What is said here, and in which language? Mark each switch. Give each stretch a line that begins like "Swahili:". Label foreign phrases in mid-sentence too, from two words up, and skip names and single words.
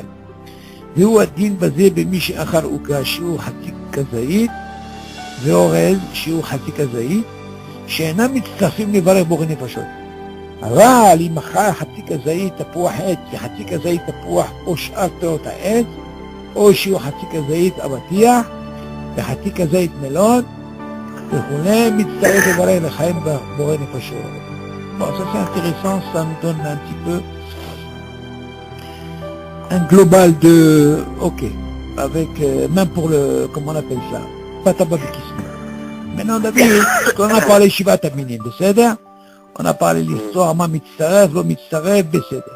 Hebrew: והוא הדין בזה במי שאכל עוגה שיעור חצי כזית, ואורז שיעור חצי כזית, שאינם מצטרפים לברך בורא נפשות. אבל אם אכל חצי כזית תפוח עץ וחצי כזית תפוח או שאר פירות העץ, או שיעור חצי כזית אבטיח וחצי כזית מלון, וכולי מצטרף לברך לחיים בורא נפשות.
French: Bon, ça c'est intéressant, ça nous donne un petit peu un global de, ok, avec, même pour le, comment on appelle ça, patababikisme. Maintenant, David, quand on a parlé Shivat Aminim, בסדר? On a parlé de l'histoire,
Hebrew: מה מצטרף, לא מצטרף,
French: בסדר.